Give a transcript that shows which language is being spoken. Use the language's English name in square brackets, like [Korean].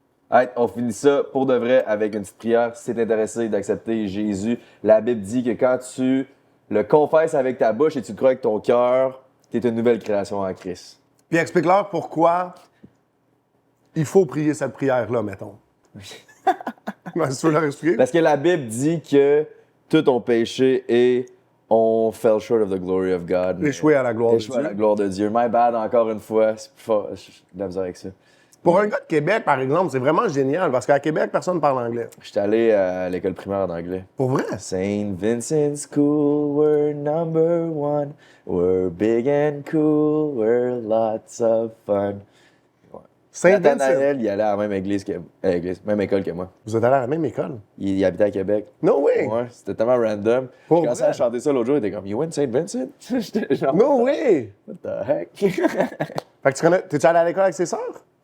[French] Hey, on finit ça pour de vrai avec une petite prière. Si t'es intéressé d'accepter Jésus, la Bible dit que quand tu le confesses avec ta bouche et tu le crois avec ton cœur, t'es une nouvelle création en Christ. Puis explique-leur pourquoi il faut prier cette prière-là, mettons. Tu veux leur expliquer? Parce que la Bible dit que tout ton péché est [English] On fell short of the glory of God. [French] Échoué à la gloire de Échoué à Dieu. la gloire de Dieu. [English] My bad, [French] encore une fois. C'est plus fort. J'ai de la misère avec ça. Pour un gars de Québec, par exemple, c'est vraiment génial parce qu'à Québec, personne ne parle anglais. J'étais allé à l'école primaire en anglais. Pour vrai? [English] St. Vincent's School, we're number one. We're big and cool, we're lots of fun. [French] Saint-Vincent. Nathanaël, il allait à la même même école que moi. Vous êtes allé à la même école? Il habitait à Québec. [English] No way! [French] Ouais, c'était tellement random. Pour J'ai commencé vrai? à chanter ça l'autre jour, il était comme, [English] You went St. [French] Vincent? J'étais genre, [English] No way! What the heck? [French] Fait que tu connais... T'es-tu allé à l'école avec ses sœurs?